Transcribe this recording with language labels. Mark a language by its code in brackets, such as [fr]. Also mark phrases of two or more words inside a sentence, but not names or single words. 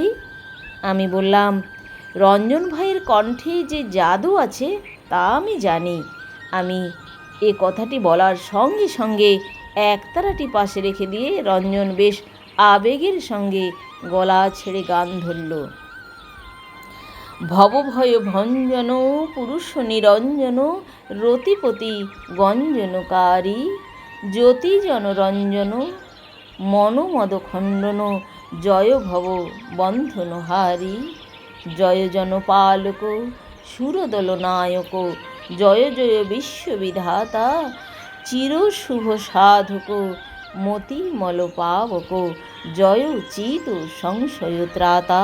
[bn] আমি বললাম, রঞ্জন ভাইয়ের কণ্ঠে যে জাদু আছে তা আমি জানি। আমি এ কথাটি বলার সঙ্গে সঙ্গে একতারাটি পাশে রেখে দিয়ে রঞ্জন বেশ আবেগের সঙ্গে গলা ছেড়ে গান ধরল। ভবভয় ভঞ্জন পুরুষ নিরঞ্জন, রতিপতি গঞ্জনকারী, জ্যোতি জনরঞ্জন মনোমদ খণ্ডন, জয় ভব বন্ধনহারী। জয় জনপালক সুরদল নায়ক, জয় জয় বিশ্ববিধাতা, চির শুভ সাধক মতিমল পাবক, জয় চিত সংশয় ত্রাতা।